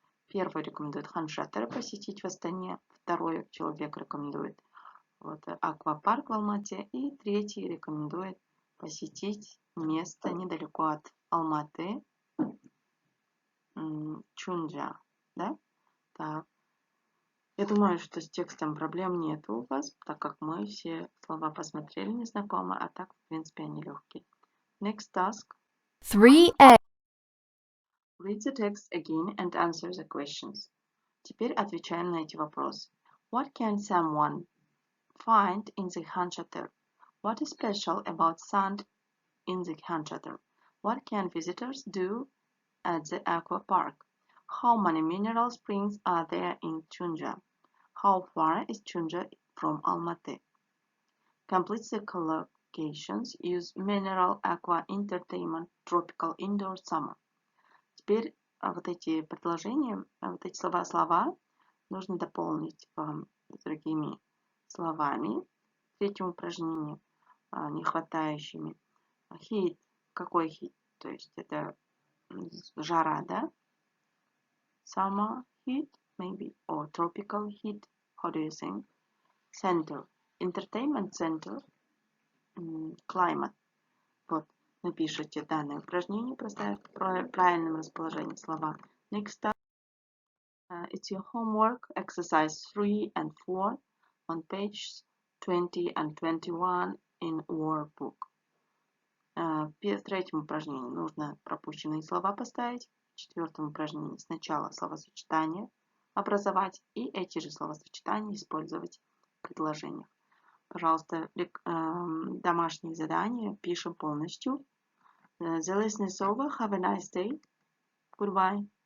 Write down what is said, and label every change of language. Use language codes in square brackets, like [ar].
[ru] Первый рекомендует Хан-Шатыр посетить в Астане, второй человек рекомендует аквапарк в Алмате, и третий рекомендует посетить место недалеко от Алматы, Чунджа, да? Так. Я думаю, что с текстом проблем нет у вас, так как мы все слова посмотрели незнакомые, а так, в принципе, они легкие. [en] Next task. 3A. Read the text again and answer the questions. [ru] Теперь отвечаем на эти вопросы. [en] What can someone find in the Khan-Shatir? What is special about sand in the Khan-Shatir? What can visitors do at the aqua park? How many mineral springs are there in Chunja? How far is Chunja from Almaty? Complete the collocations. Use mineral, aqua, entertainment, tropical, indoor, summer. [ru] Теперь вот эти предложения, вот эти слова нужно дополнить другими словами. В третьем упражнении не хватающими. Heat. Какой heat? То есть это жара, да? [en] Summer heat, maybe, or tropical heat. How do you think? Center. Entertainment center. Climate. Вот. [ru] Напишите данное упражнение, проставив в правильном расположении слова. [en] Next up, it's your homework, exercise 3 and 4 on pages 20 and 21 in workbook. [ru] В третьем упражнении нужно пропущенные слова поставить. В четвертом упражнении сначала словосочетание образовать и эти же словосочетания использовать в предложениях. Пожалуйста, домашние задания пишем полностью. [en] The lesson is over. Have a nice day. Goodbye.